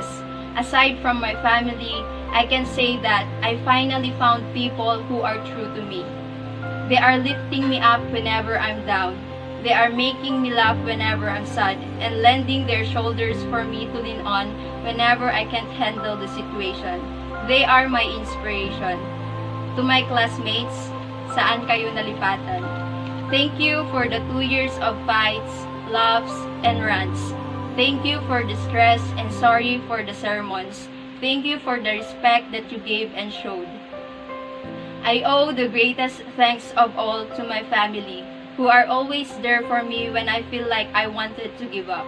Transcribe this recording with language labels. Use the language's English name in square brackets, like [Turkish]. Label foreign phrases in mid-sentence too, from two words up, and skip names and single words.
[English] Aside from my family, I can say that I finally found people who are true to me. They are lifting me up whenever I'm down. They are making me laugh whenever I'm sad and lending their shoulders for me to lean on whenever I can't handle the situation. They are my inspiration. To my classmates, [Iloko] saan kayo nalipatan? [English] Thank you for the 2 years of fights, laughs, and rants. Thank you for the stress and sorry for the sermons. Thank you for the respect that you gave and showed. I owe the greatest thanks of all to my family, who are always there for me when I feel like I wanted to give up.